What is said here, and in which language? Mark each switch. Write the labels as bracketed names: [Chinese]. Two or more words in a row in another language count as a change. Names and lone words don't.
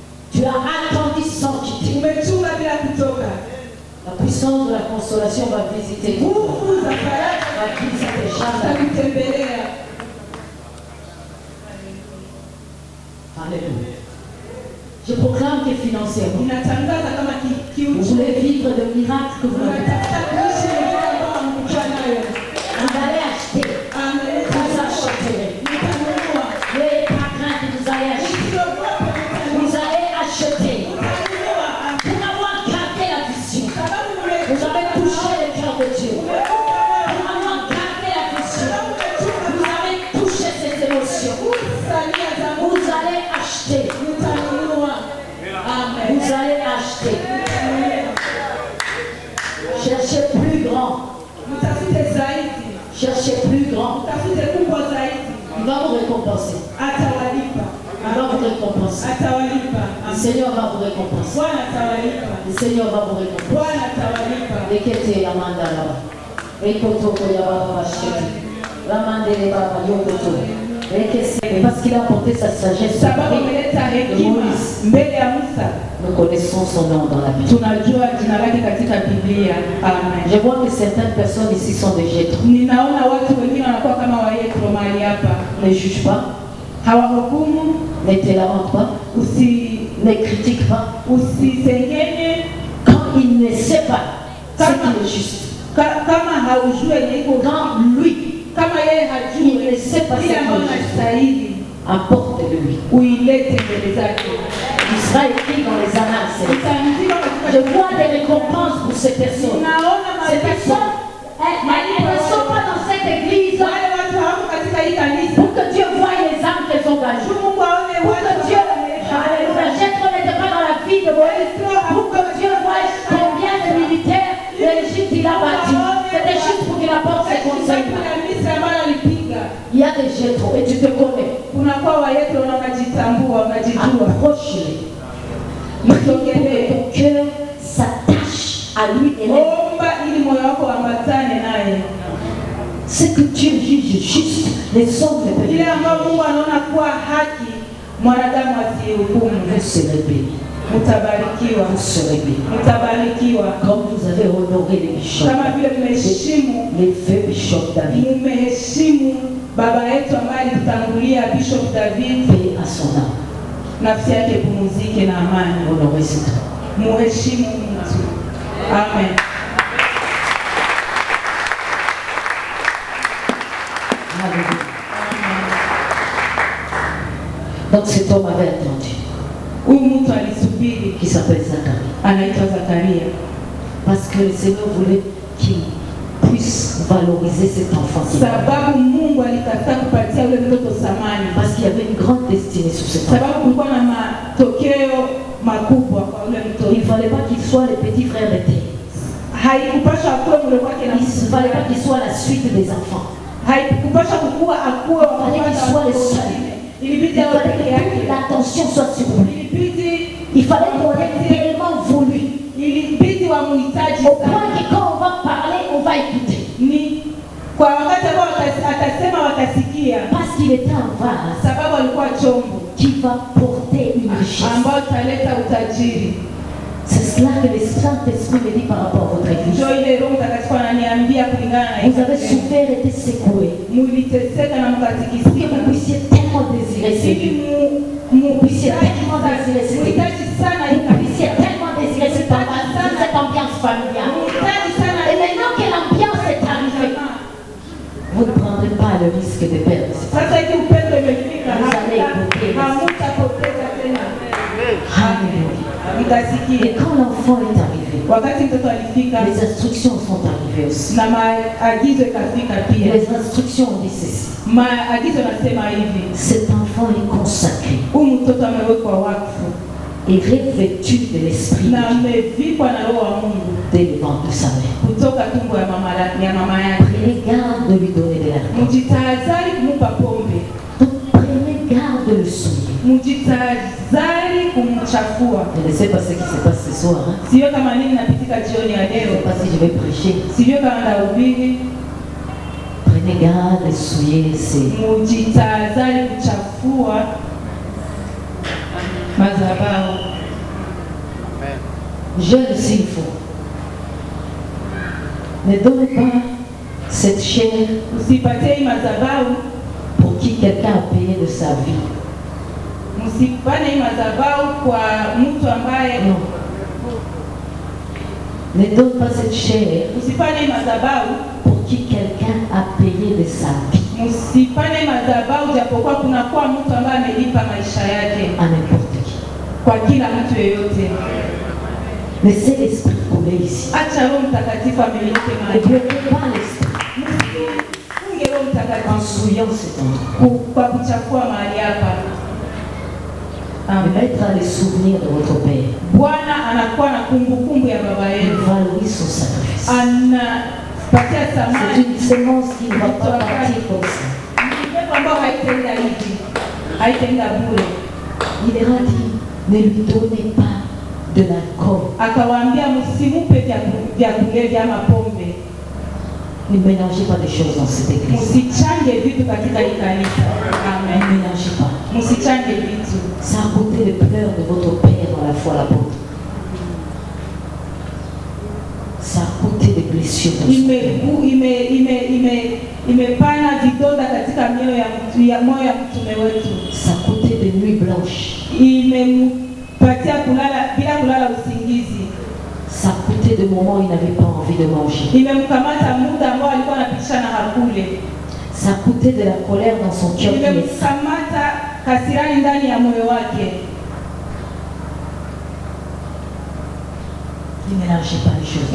[French] Tu as attendu sans quitter. [Swahili] umechunga bila kutoka. [French] La puissance de la consolation va visiter ton corps. [Swahili] Nguvu za faraja [French] Va visiter Chanda. [Swahili] zitakutembelea. [French] Alléluia. Je proclame que financièrement, [Swahili] Ninatangaza kama [French] vous [Swahili] kiuchumi [French] voulez vivre de miracles que vous n'avez pas. [Swahili] unatafuta kuishi maisha ambayo hamkuwa nayo. [French] Vous allez acheter. Amen. Vous acheterez. [Swahili] Nitanunua. [French] N'ayez pas crainte, vous allez acheter. [Swahili] Usiogope, nitanunua. [French] Vous allez acheter. [Swahili] Nitanunua. [French] Pour avoir gardé la vision, [Swahili] Sababu [French] vous avez touché le cœur de Dieu. [Swahili] umekuwa [French] Pour avoir gardé la vision, vous avez touché ces émotions. [Swahili] salia za Mungu. [French] Vous allez acheter. [Swahili] Nitanunua. Amen. [French] Vous allez acheter. Cherchez plus grand. [Swahili] Mtafute zaidi. [French] Cherchez plus grand. [Swahili] Mtafute kubwa zaidi. [French] Il va vous récompenser. [Swahili] Atawalipa. [French] Il va vous récompenser. [Swahili] Atawalipa. [French] Le Amen. Seigneur va vous récompenser. [Swahili] Bwana atawalipa. [French] Le Seigneur va vous récompenser. [Swahili] Bwana atawalipa. Lekete ya mandala. Ekotoko ya baba sheti. Ramandele baba yokoto. [French] Parce qu'il a apporté sa sagesse. [Swahili] Sababu ameleta hekima mbele ya Musa. [French] Nous connaissons son nom dans la Bible. [Swahili] Tunajua jina lake katika Biblia. Amen. [French] Je vois que certaines personnes ici sont des Jétro. [Swahili] Ninaona watu wengine wanakuwa kama wa Yethro mahali hapa. [French] Ne juge pas, [Swahili] Hawahukumu, [French] ne te lamente pas, ne critique pas. [Swahili] usisengenye [French] Quand il ne sait pas ce qui est juste, [Swahili] kama haujue yenye iko, [French] quand lui, [Swahili] kama yeye [French] il [Swahili] hajui [French] ne sait pas ce qui [Swahili] ile ambayo [French] est juste, [Swahili] unastahili, [French] apporte-le-lui. [Swahili] uilete mbele zake. [French] Il sera écrit dans les annales. [Swahili] Utaandika [French] Je [Swahili] katika [French] vois des récompenses pour ces personnes. [Swahili] Naona [French] Ces [Swahili] malipo. [French] personnes, elles ne sont pas dans cette église [Swahili] Wale watu hawako katika hii kanisa. [French] pour que Dieu voie les âmes qu'elles ont gagnées. [Swahili] Mungu aone [French] Pour [Swahili] wale [French] que Dieu, Alléluia, Jétro n'était pas dans la vie de Moïse. Pour que Dieu voie combien de militaires l'Égypte il a battu. C'était juste pour qu'il apporte ses conseils. Il y a des Jétro et tu te connais. [Swahili] Unakuwa wa Yethro na unajitambua, unajijua. [French] Approche-les. Pour que ton cœur s'attache à lui et l'aime. [Swahili] Omba ili moyo wako ambatane naye. [French] Ce que Dieu juge juste, les hommes ne peuvent [Swahili] Ile [French] pas. [Swahili] ambayo Mungu anaona kuwa haki, mwanadamu asihukumu. [French] Vous serez bénis. [Swahili] Mutabarikiwa, [French] Vous serez bénis. [Swahili] mutabarikiwa. [French] Comme vous avez honoré les bishops, [Swahili] Kama vile mmeheshimu, [French] les feux bishops David, [Swahili] mmeheshimu baba yetu ambaye alitutangulia Bishop David, [French] paix à son âme. [Swahili] nafsi yake pumzike na amani. [French] Honorez cet homme. [Swahili] Muheshimu mtu. [French] Amen. Alléluia. Donc cet homme avait attendu, [Swahili] Huyu mtu alisubiri, [French] qui s'appelle Zacharie, [Swahili] anaitwa Zakaria, [French] parce que le Seigneur voulait qu'il puisse valoriser cet enfant. [Swahili] sababu Mungu alikataa kupatia ule mtoto thamani, [French] Parce qu'il y avait une grande destinée sur cet enfant. [Swahili] sababu kulikuwa na matokeo makubwa kwa ule [French] Il [Swahili] mtoto. [French] ne fallait pas qu'il soit le petit frère de terre. [Swahili] Haikupasha akuwe mle kwake na [French] Il ne fallait pas qu'il soit la suite des enfants. [Swahili] haikupasha kukua akuwe wa [French] Fallait qu'il soit le seul. [Swahili] ilibidi [French] Il [Swahili] awe [French] fallait [Swahili] peke [French] que [Swahili] yake, [French] toute l'attention soit sur lui. [Swahili] ilibidi [French] Il fallait qu'on ait tellement voulu. [Swahili] ilibidi wamuhitaji [French] Au point [Swahili] sana. [French] que quand on va parler, on va écouter. [Swahili] Ni kwa wakati ambao atasema watasikia, [French] Parce qu'il était un vase [Swahili] sababu alikuwa chombo [French] qui va porter une richesse. [Swahili] ambao italeta utajiri. [French] C'est cela que le Saint-Esprit me dit par rapport à votre église. [Swahili] Ndio ile Roho Mtakatifu ananiambia kulingana na [French] Vous avez souffert et été secoué. [Swahili] muliteseka na [French] Pour que [Swahili] mkatikisika, [French] vous puissiez tellement désirer ce [Swahili] ili [French] lieu. Vous puissiez tellement désirer ce lieu. [Swahili] muhitaji sana [French] Vous puissiez tellement désirer cette ambiance familiale. [Swahili] muhitaji sana [French] Et maintenant que l'ambiance est arrivée, vous ne prendrez pas le risque de perdre. [Swahili] sasa hivi upendo imefika, hamutapoteza tena. Alléluia. Mtasikie. [French] Et quand l'enfant est arrivé, [Swahili] Wakati mtoto alifika [French] les instructions sont arrivées aussi. [Swahili] na maagizo ikafika pia. [French] Les instructions ont dit ceci. [Swahili] Maagizo nasema hivi, [French] Cet enfant est consacré [Swahili] huyu mtoto amewekwa wakfu [French] et revêtu de l'esprit [Swahili] na amevikwa na Roho wa Mungu [French] dès le ventre de sa mère. [Swahili] kutoka tumbo ya mama yake. [French] Prenez garde de lui donner de l'alcool. [Swahili] Mjitahadhari kumupa pombe, [French] Donc prenez garde de le souiller. [Swahili] mjitahadhari kumchafua. [French] Je ne sais pas ce qui se passe ce soir. Hein. [Swahili] Sio kama nini napitika jioni ya [French] Je ne sais [Swahili] leo, [French] pas si je vais prêcher. [Swahili] sio kama ndahubiri. [French] Prenez garde de souiller ses... [Swahili] Mjitahadhari kuchafua madhabahu. [French] Jeûne s'il faut. Ne donne pas cette chair [Swahili] Usipatie hii madhabahu, [French] pour qui quelqu'un a payé de sa vie. [Swahili] msipane hii madhabahu kwa mtu ambaye [French] Non. Ne donne pas cette chair [Swahili] Usipane hii madhabahu, [French] pour qui quelqu'un a payé de sa vie [Swahili] msipane hii madhabahu japokuwa kuna kwa mtu ambaye amelipa maisha yake [French] à n'importe qui. [Swahili] kwa kila mtu yeyote. [French] Laissez l'esprit couler ici. [Swahili] Acha Roho Mtakatifu amilike [French] Ne [Swahili] mahali. [French] bloquez pas l'esprit [Swahili] Msifunge Roho [French] en [Swahili] Mtakatifu [French] souillant cet endroit. [Swahili] kwa kuchafua mahali hapa. [French] Le maître a les souvenirs de votre Père. [Swahili] Bwana anakuwa na kumbukumbu ya baba [French] Il [Swahili] yetu, [French] valorise son sacrifice. [Swahili] anapatia [French] C'est [Swahili] thamani [French] une sémence qui ne va pas partir comme ça. [Swahili] mbegu ambayo haitaenda hivi, haitaenda bure. [French] Il leur a dit, ne lui donnez pas de l'alcool. [Swahili] Akawaambia msimupe vya kulevya ama pombe, [French] Ne mélangez pas des choses dans cette église. [Swahili] msichange vitu katika hii kanisa. [French] Ne Amen. mélangez pas. [Swahili] Msichange vitu. [French] Ça a coûté les pleurs de votre Père dans la foi l'apôtre. Ça a coûté des blessures dans son cœur. [Swahili] Imepana vidonda katika moyo ya mtume wetu. [French] Ça a coûté des nuits blanches. [Swahili] Imempatia kulala bila kulala usingizi. [French] Ça a coûté des moments où il n'avait pas envie de manger. [Swahili] Imemkamata muda ambao alikuwa anapitisha na hakule. [French] Ça a coûté de la colère dans son cœur qui est sain. [Swahili] Imemkamata kasirani ndani ya moyo wake. [French] Ne mélangez pas les choses.